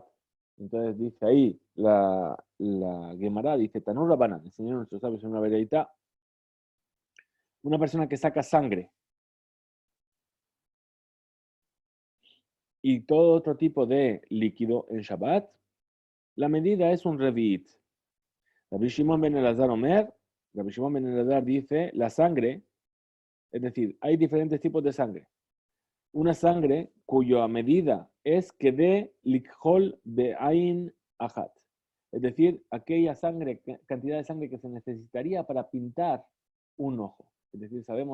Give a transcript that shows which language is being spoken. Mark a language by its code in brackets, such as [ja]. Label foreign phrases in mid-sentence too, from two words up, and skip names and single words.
[es] Entonces dice ahí la Gemara, dice, [arc] תנו רבנן, [es] enseñaron nuestros sabios en una veredita, una persona que saca sangre y todo otro tipo de líquido en Shabbat, la medida es un revit. Rabbi Shimon ben Elazar Omer, Rabbi Shimon ben Elazar dice, la sangre, es decir, hay diferentes tipos de sangre. Una sangre cuya medida es que [he] כדי לכחול בעין אחת. [es] Es decir, aquella cantidad de sangre que se necesitaría para pintar un ojo.